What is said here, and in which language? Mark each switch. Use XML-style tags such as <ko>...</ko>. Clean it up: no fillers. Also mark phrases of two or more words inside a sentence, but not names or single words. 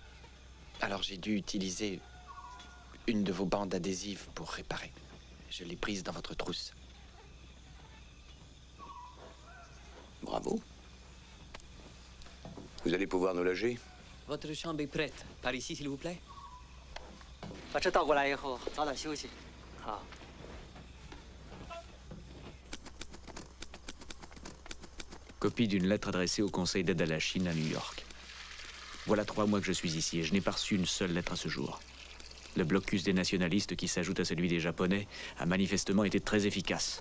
<fr>Alors j'ai dû utiliser une de vos bandes adhésives pour réparer. Je l'ai prise dans votre trousse. Bravo. Vous allez pouvoir nous loger? Votre chambre est prête. Par ici, s'il vous plaît.</fr> <zh>把车倒过来以后，早点休息。好。</zh> <fr>Copie d'une lettre adressée au Conseil d'aide à la Chine à New York. Voilà 3 mois que je suis ici et je n'ai pas reçu une seule lettre à ce jour. Le blocus des nationalistes qui s'ajoute à celui des Japonais a manifestement été très efficace.</fr>